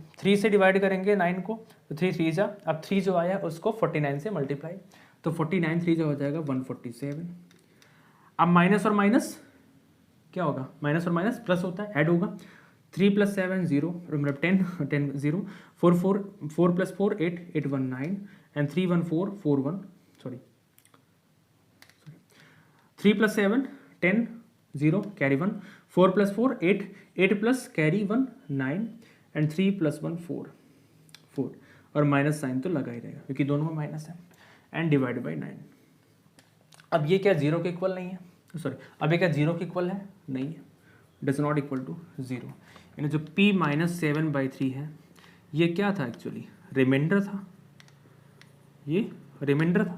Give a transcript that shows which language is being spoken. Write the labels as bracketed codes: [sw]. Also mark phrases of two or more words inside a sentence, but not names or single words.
[hi] 3 से डिवाइड करेंगे 9 को तो 3 3 जा, अब 3 जो आया उसको 49 से मल्टीप्लाई, तो 49 3 जो हो जाएगा 147। अब माइनस और माइनस क्या होगा, माइनस और माइनस प्लस होता है, ऐड होगा, 3 + 7 0, मतलब 10 10 0, 4 4 4 + 4 8 8 1 9 and 3 1 4 4 1 sorry 3 + 7 10 0 carry 1, 4 + 4 8 8 [en] plus carry [hi] 1 9 and 3 + 1 4 4, और माइनस साइन तो लगा ही रहेगा क्योंकि दोनों में माइनस है, [en] and divide by [hi] 9। अब ये क्या 0 के इक्वल नहीं है, सॉरी अब ये क्या 0 के इक्वल है, नहीं है, [en] does not equal to [hi] 0, यानी जो p -7/3 है ये क्या था, [en] actually reminder [hi] था, ये रिमाइंडर था।